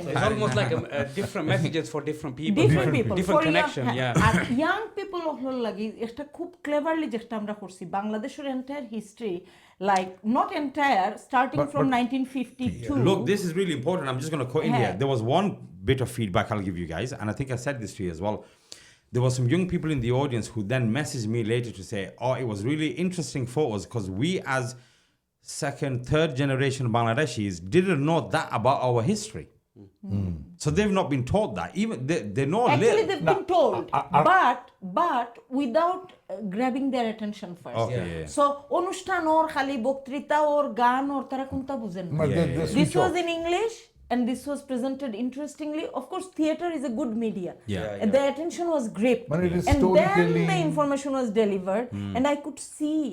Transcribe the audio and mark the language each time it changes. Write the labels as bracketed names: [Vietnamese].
[English] it's almost like different messages for different people different connection [Bangla] আর young people হল লাগি একটা খুব Cleverly যেটা আমরা করছি বাংলাদেশের entire history like not entire starting from 1952 [English] look this is really important I'm just going to quote in here there was one bit of feedback I'll give you guys and I think I said this to you as well there were some young people in the audience who then messaged me later to say oh it was really interesting photos because we as second third generation Bangladeshis didn't know that about our history So they've not been taught that. Even they know. Actually, they've been told, but without grabbing their attention first. Okay. [Bangla] So, অনুষ্ঠান ওর খালি বক্তৃতা ওর গান ওর তারা কোনটা বুঝেন না. [English] This was in English and this was presented interestingly. Of course, theatre is a good media. The attention was gripped, and then the information was delivered, and I could see.